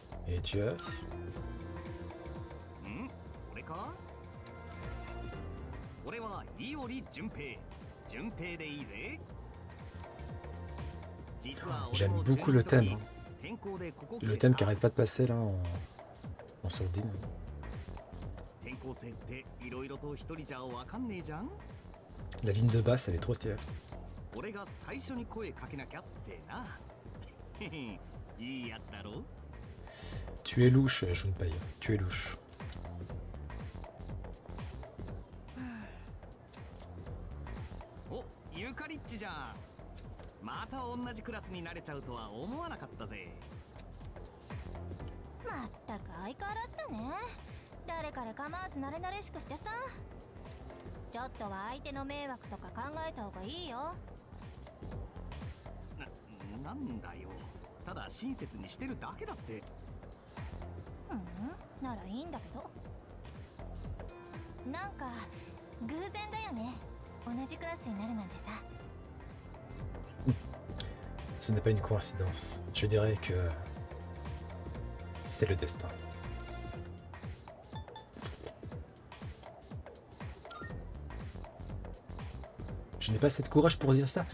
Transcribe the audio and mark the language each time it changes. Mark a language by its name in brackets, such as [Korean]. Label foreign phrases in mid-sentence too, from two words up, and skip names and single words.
[French] Et tu es? [Japanese] 俺か？俺は伊織純平。純平でいいぜ。 [French] J'aime beaucoup le thème. Le thème qui arrête pas de passer là en sourdine. La ligne de basse, elle est trop stylée. Tu es louche, Junpei. Tu es louche. Oh, [Japanese] Yukarichi-chan. また同じクラスになれちゃうとは思わなかったぜ。まったく相変わらずだね。誰から構わず慣れ慣れしくしてさ。ちょっとは相手の迷惑とか考えた方がいいよ。なんだよ。ただ親切にしてるだけだって。ならいいんだけど。なんか偶然だよね。同じクラスになるなんてさ。 [French] Ce n'est pas une coïncidence. Je dirais que c'est le destin. Je n'ai pas assez de courage pour dire ça.